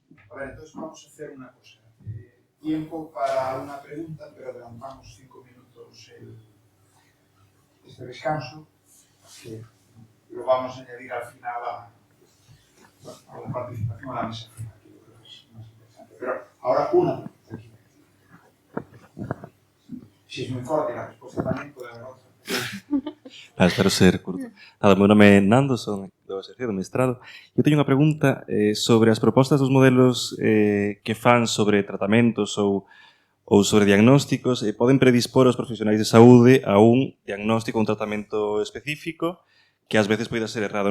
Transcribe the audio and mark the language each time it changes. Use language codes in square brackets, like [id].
[es] A ver, entonces vamos a hacer una cosa. Tiempo para una pregunta, pero adelantamos 5 minutos este descanso, que lo vamos a añadir al final a la participación a la mesa final, que yo creo que es más interesante. Pero ahora una pregunta. Si es muy corta la respuesta también puede haber otra. [gl] Espero ser curto. Nada, meu nome é Nando, son do exercicio do mestrado. Eu teño unha pregunta sobre as propostas dos modelos que fan sobre tratamentos ou sobre diagnósticos. Poden predispor os profesionais de saúde a un diagnóstico ou un tratamento específico que ás veces poida ser errado.